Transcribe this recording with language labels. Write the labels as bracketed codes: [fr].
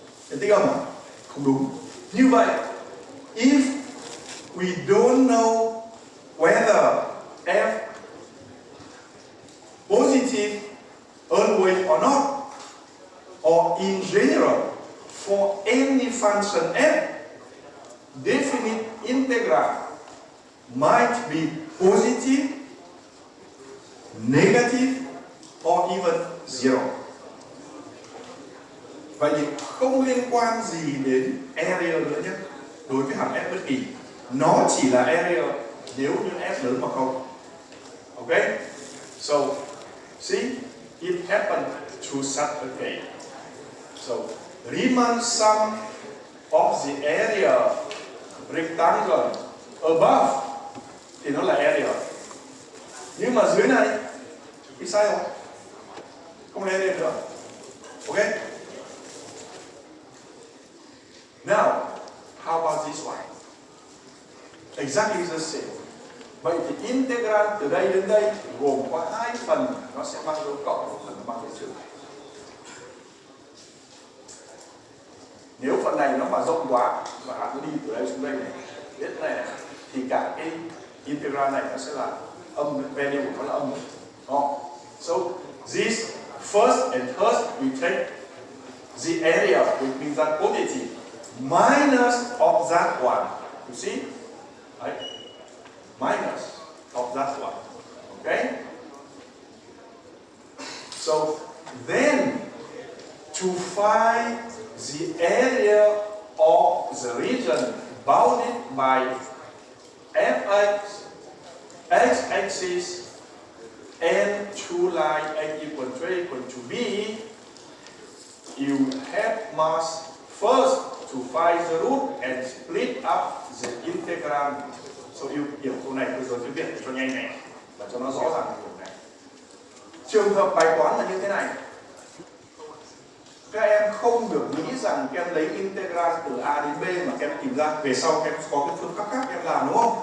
[vi] Diện tích âm à? Không đúng. Như vậy, [en] if we don't know whether f positive always or not, or in general for any function f, definite integral might be positive, negative, or even zero. [vi] Vậy thì không liên quan gì đến area nữa nhé. Đối với hàm f bất kỳ, nó chỉ là area nếu như f lớn hoặc không. [en] Okay? So, see, it happened to such a case. So, Riemann sum of the area rectangle above [vi] thì nó là [en] area. [vi] Nhưng mà dưới này thì sai không? Không là area nữa. Okay? [en] Now, how about this one? Exactly the same. [vi] Vậy thì integral từ đây đến đây gồm có hai phần, nó sẽ mang dấu cộng, một phần mang dấu trừ. Nếu phần này nó mà rộng quá và nó đi từ đây xuống đây này, đến này, thì cả cái integral này nó sẽ là âm, value của nó là âm. [en] So this first and third we take the area which means that positive minus of that one. You see? Right? Minus of that one. Okay? So then to find the area of the region bounded by fx, x-axis, and two line x equal to b, you must first to find the root and split up the integral. So you [vi] hiểu câu này tôi rồi tôi viết cho nhanh này và cho nó rõ ràng kiểu này. Trường hợp bài toán là như thế này. Các em không được nghĩ rằng các em lấy integral từ a đến b mà các em tìm ra về sau các em có cái phương pháp khác em làm đúng không?